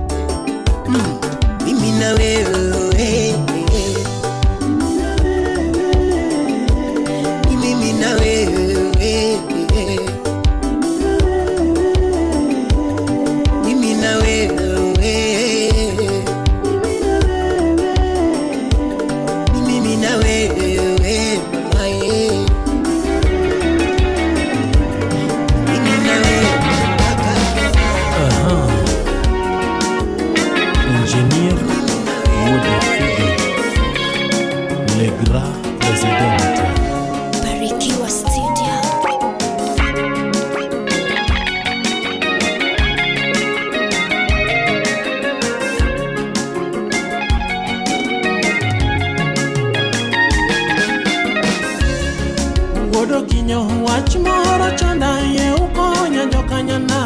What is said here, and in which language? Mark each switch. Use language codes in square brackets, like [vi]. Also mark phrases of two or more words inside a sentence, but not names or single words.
[sw] Mimi na wewe, mimi na wewe, mimi na wewe, mimi na wewe mama, mimi na wewe kaka. [fr] Ingénieur Woody Fide, le grand président. [sw] Barikiwa Studio. [luo] Wodo kinyo wach moro chanda ye ukonya jokanyana.